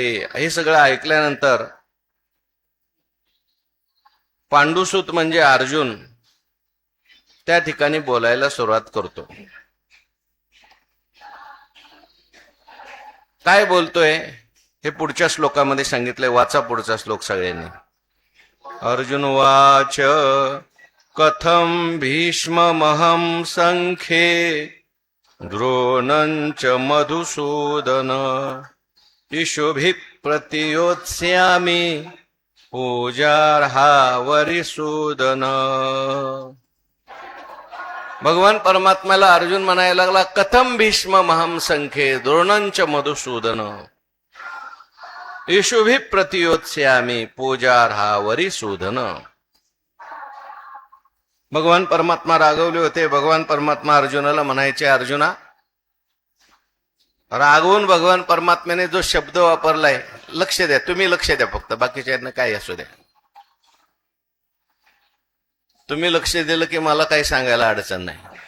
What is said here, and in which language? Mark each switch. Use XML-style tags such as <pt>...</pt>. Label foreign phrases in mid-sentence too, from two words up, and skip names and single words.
<mr>हे सगळं ऐकल्यानंतर पांडुसूत म्हणजे अर्जुन त्या ठिकाणी बोलायला सुरुवात करतो. काय बोलतोय हे पुढच्या श्लोकामध्ये सांगितलंय. वाचा पुढचा श्लोक सगळ्यांनी.</mr> <sa>अर्जुन वाच कथम भीष्ममहं संख्ये द्रोणंच मधुसूदन इषुभिः प्रतियोत्स्यामि पूजार्हा वरिसूदन.</sa> <mr>भगवान परमात्म्याला अर्जुन म्हणायला लागला,</mr> <sa>कथम भीष्म महम संख्ये द्रोणंच मधुसूदन इषुभिः प्रतियोत्स्यामि पूजार्हा वरिसूदन.</sa> <mr>भगवान परमात्मा रागवले होते. भगवान परमात्मा अर्जुनाला म्हणायचे, अर्जुना, रागवून भगवान परमात्म्याने जो शब्द वापरलाय, लक्ष द्या, तुम्ही लक्ष द्या, फक्त बाकीच्या काय असू द्या, तुम्ही लक्ष दिलं की मला काही सांगायला अडचण नाही.</mr>